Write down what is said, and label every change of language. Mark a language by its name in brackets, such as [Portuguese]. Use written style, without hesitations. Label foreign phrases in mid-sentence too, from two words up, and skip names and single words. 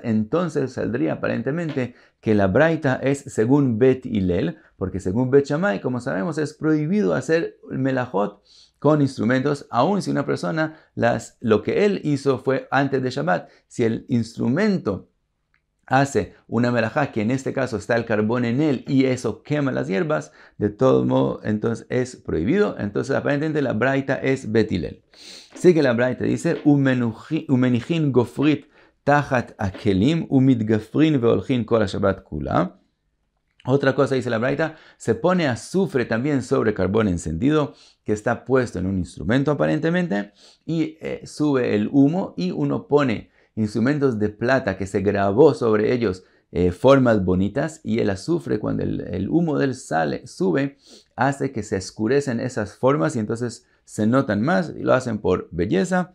[Spanish] Entonces saldría aparentemente que la braita es según Bet Hillel, porque según Bet Shammai, como sabemos, es prohibido hacer melajot con instrumentos, aun si una persona lo que él hizo fue antes de Shabbat. Si el instrumento hace una melajá, que en este caso está el carbón en él y eso quema las hierbas, de todo modo entonces es prohibido. Entonces aparentemente la braita es Bet Hillel. Sigue la braita, dice [Hebrew] ומניחין גפרית תחת הכלים ומתגפרין והולכין כל שבת כולה. [Spanish] Otra cosa dice la braita, se pone azufre también sobre carbón encendido que está puesto en un instrumento aparentemente y sube el humo y uno pone instrumentos de plata que se grabó sobre ellos formas bonitas y el azufre cuando el humo del sube hace que se oscurecen esas formas y entonces se notan más y lo hacen por belleza.